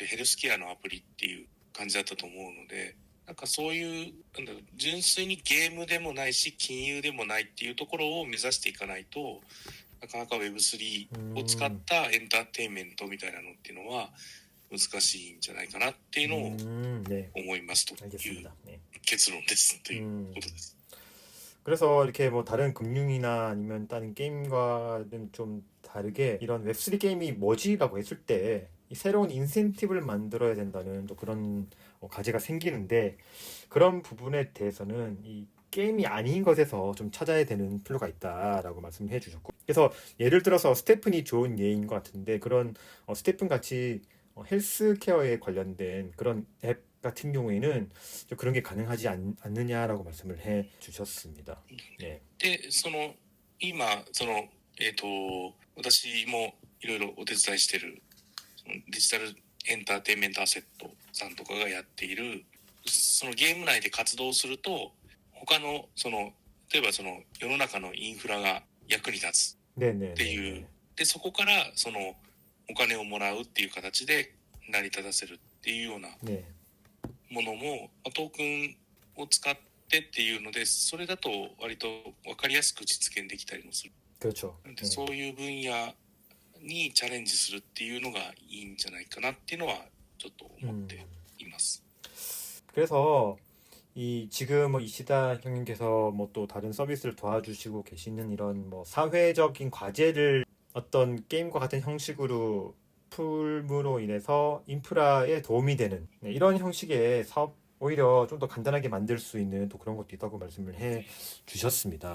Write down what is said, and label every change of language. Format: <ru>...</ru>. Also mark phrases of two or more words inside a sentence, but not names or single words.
<ja>あんまりゲームっていうよりは、どちらかというとヘルスケアのアプリっていう感じだったと思うので、なんかそういうなんだろう、純粋にゲームでもないし金融でもないっていうところを目指していかないと、なかなか Web3 を使ったエンターテインメントみたいなのっていうのは難しいんじゃないかなっていうのを</ja> <ko>네,</ko> <ja>思いますという</ja> <ko>알겠습니다. 네.</ko> <ja>結論ですということです。</ja> <ko>그래서 이렇게 뭐 다른 금융이나 아니면 다른 게임과는 좀 다르게 이런 웹3 게임이 뭐지라고 했을 때 이 새로운 인센티브를 만들어야 된다는 또 그런 과제가 생기는데 그런 부분에 대해서는 이 게임이 아닌 것에서 좀 찾아야 되는 필요가 있다라고 말씀해 주셨고 그래서 예를 들어서 스테픈이 좋은 예인 것 같은데 그런 스테픈 같이 헬스케어에 관련된 그런 앱 같은 경우에는 좀 그런 게 가능하지 않느냐라고 말씀을 해 주셨습니다. 네.</ko> <ja>で今私もいろいろお手伝いしてるそのデジタルエンターテインメントアセットさんとかがやっているそのゲーム内で活動すると他の例えば世の中のインフラが役に立つっていうでそこからお金をもらうっていう形で成り立たせるっていうようなものも、トークンを使ってっていうのでそれだと割と分かりやすく実現できたりもする。</ja> <ko>그렇죠.</ko> <ja>でそういう分野にチャレンジするっていうのがいいんじゃないかなっていうのはちょっと思っています。</ja> <ko>그래서 이 지금 뭐 이시다 형님께서 뭐 또 다른 서비스를 도와주시고 계시는 이런 뭐 사회적인 과제를 어떤 게임과 같은 형식으로 풀므로 인해서 인프라에 도움이 되는 이런 형식의 사업 오히려 좀 더 간단하게 만들 수 있는 또 그런 것도 있다고 말씀을 해 주셨습니다.</ko>